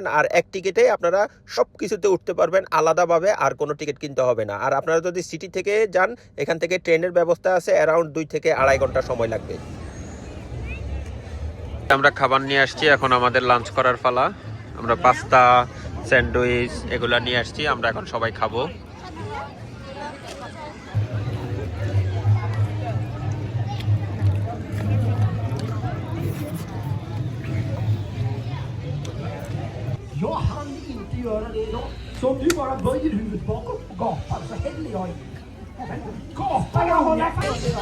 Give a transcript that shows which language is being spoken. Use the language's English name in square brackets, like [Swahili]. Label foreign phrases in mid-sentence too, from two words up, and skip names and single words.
[Bangla] আর এক টিকিটে আপনারা সব কিছুতে উঠতে পারবেন আলাদাভাবে, আর কোনো টিকিট কিনতে হবে না। আর আপনারা যদি সিটি থেকে যান, এখান থেকে ট্রেনের ব্যবস্থা আছে, অ্যারাউন্ড 2 থেকে 2.5 ঘন্টা সময় লাগবে। আমরা খাবার নিয়ে আসছি, এখন আমাদের লাঞ্চ করার পালা। আমরা পাস্তা, স্যান্ডউইচ এগুলা নিয়ে আসছি, আমরা এখন সবাই খাবো। [Swedish] Jag hann inte göra det idag. Så om du bara böjer huvudet bakåt och gapar så häller jag i. Men gapar jag håller fast.